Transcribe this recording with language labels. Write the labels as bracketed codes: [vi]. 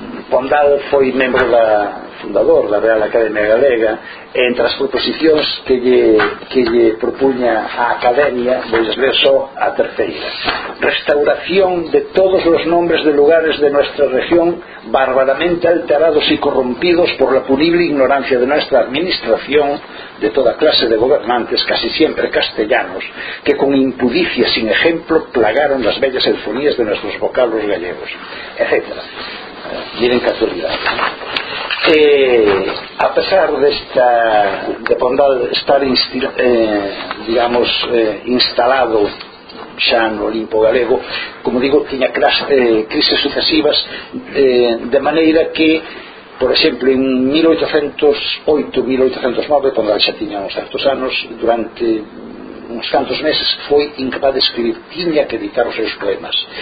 [gl] Pondal foi membro da fundador da Real Academia Galega. Entre as proposicións que lle propuña a Academia, vos leo só a terceira: [es] restauración de todos os nombres de lugares de nuestra región barbaramente alterados e corrompidos por la punible ignorancia de nuestra administración, de toda clase de gobernantes, casi siempre castellanos, que con impudicia sin ejemplo plagaron las bellas sinfonías de nuestros vocablos gallegos, etcétera. Miren que actualidad. [gl] A pesar de Pondal estar instalado xa no Olimpo Galego, como digo, tiña crises sucesivas, de maneira que, por exemplo, en 1808-1809, Pondal xa tiña uns certos anos, durante uns cantos meses foi incapaz de escribir, tiña que editar os seus poemas.